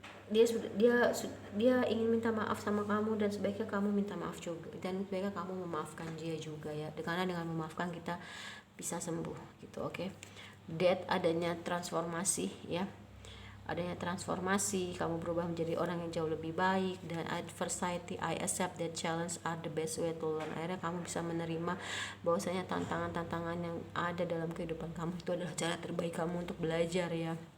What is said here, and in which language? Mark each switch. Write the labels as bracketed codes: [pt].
[id] Dia ingin minta maaf sama kamu, dan sebaiknya kamu minta maaf juga, dan sebaiknya kamu memaafkan dia juga ya, karena dengan memaafkan kita bisa sembuh gitu. Oke. Death, adanya transformasi ya, adanya transformasi, kamu berubah menjadi orang yang jauh lebih baik. [en] Dan adversity, I accept that challenge are the best way to learn. [id] Akhirnya kamu bisa menerima bahwasanya tantangan-tantangan yang ada dalam kehidupan kamu itu adalah cara terbaik kamu untuk belajar ya.